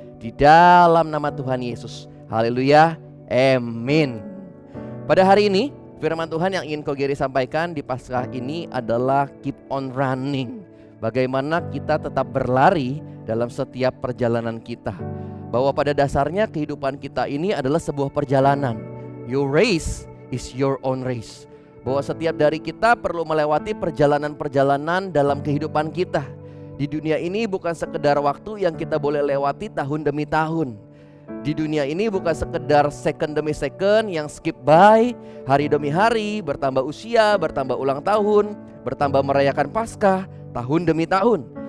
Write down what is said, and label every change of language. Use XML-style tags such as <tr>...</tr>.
<id>Di dalam nama Tuhan Yesus. Haleluya. Amin. Pada hari ini firman Tuhan yang ingin Ko Geri sampaikan di Paskah ini adalah</id> <en>keep on running.</en> <id>Bagaimana kita tetap berlari dalam setiap perjalanan kita. Bahwa pada dasarnya kehidupan kita ini adalah sebuah perjalanan.</id> <en>Your race is your own race.</en> <id>Bahwa setiap dari kita perlu melewati perjalanan-perjalanan dalam kehidupan kita. Di dunia ini bukan sekedar waktu yang kita boleh lewati tahun demi tahun. Di dunia ini bukan sekedar second demi second yang</id> <en>skip by,</en> <id>hari demi hari, bertambah usia, bertambah ulang tahun, bertambah merayakan Paskah, tahun demi tahun.</id>